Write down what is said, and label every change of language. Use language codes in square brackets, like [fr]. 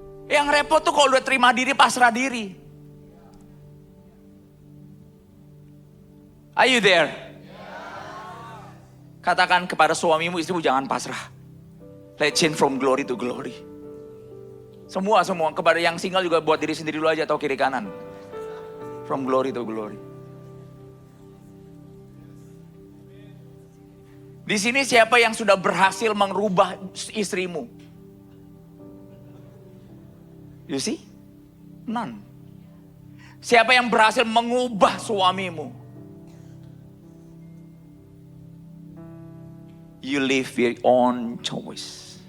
[id] Yang repot tuh kalau udah terima diri, pasrah diri. [en] Are you there? [id] Katakan kepada suamimu, istrimu jangan pasrah. [en] Let's change from glory to glory. [id] Semua. Kepada yang single juga buat diri sendiri dulu aja atau kiri kanan. [en] From glory to glory. [id] Di sini siapa yang sudah berhasil merubah istrimu? [en] You see? None. [id] Siapa yang berhasil mengubah suamimu? [en] You live your own choice.